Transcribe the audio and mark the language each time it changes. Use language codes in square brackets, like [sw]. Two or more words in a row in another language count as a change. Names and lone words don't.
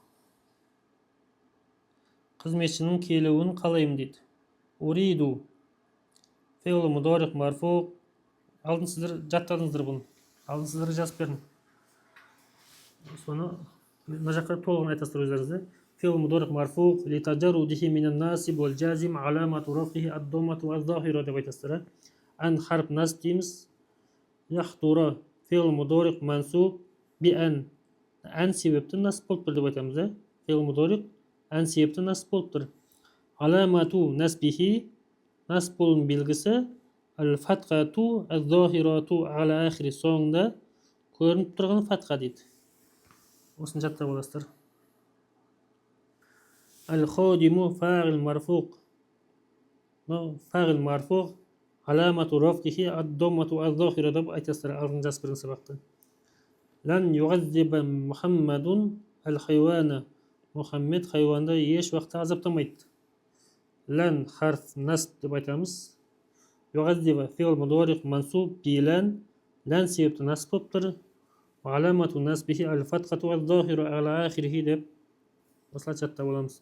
[kk] Қызметшінің келуін қалаймын дейді. [ar] يريد فعل مضارع مرفوع. [kk] Алдын сіздер жаттадыңыздар бұны. Алдын сіздер жазып бердім. Соны мына жаққа толығын айтасыздар өздеріңізде. [ar] فعل مضارع مرفوع لتجرده من الناصب والجازم علامة رفعه الضمة الظاهرة [kk] деп айтасыздар. Ән [ar] حرف نصب [kk] дейміз. [ar] يحضر فعل مضارع منصوب بأن. [kk] Ән себепті насб болып тұр деп айтамыз. [ar] فعل مضارع [kk] ән себепті насб болып тұр. [ar] علامة نصبه, [kk] насб болуының белгісі [ar] الفتحة الظاهرة على آخره, [kk] соңында көрініп тұрған фатқа дейді. Осыны жаттап аласыздар. [ar] الخادم فاعل مرفوع. فاعل مرفوع علامة رفعه الضمة الظاهرة [kk] деп айтасыздар. Алдын жазып берген сабақты. [ar] لن يعذب محمد الحيوان. [kk] Мұхаммед хайуанды еш уақытта азаптамайды. [ar] لن حرف نصب [kk] деп айтамыз. [ar] يعذب فعل مضارع منصوب بلن. [kk] Лән себепті насб болып тұр. [ar] علامة نصبه الفتحة الظاهرة على آخره [kk] деп осылай жаттап аламыз.